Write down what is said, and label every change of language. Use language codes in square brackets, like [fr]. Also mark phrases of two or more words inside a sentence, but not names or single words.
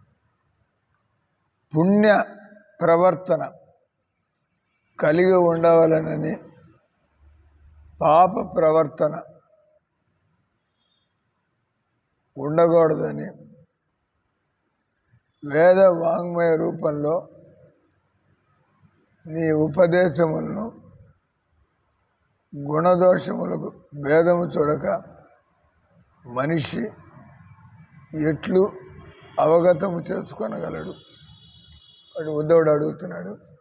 [te] పుణ్య ప్రవర్తన కలిగ ఉండవలెనని పాప ప్రవర్తన ఉండగూడదని వేద వాఙ్మయ రూపంలో నీ ఉపదేశములను గుణదోషములకు భేదము చూడక మనిషి ఎట్లు అవగతము చేసుకొనగలడు అని ఉద్ధవుడు అడుగుతున్నాడు.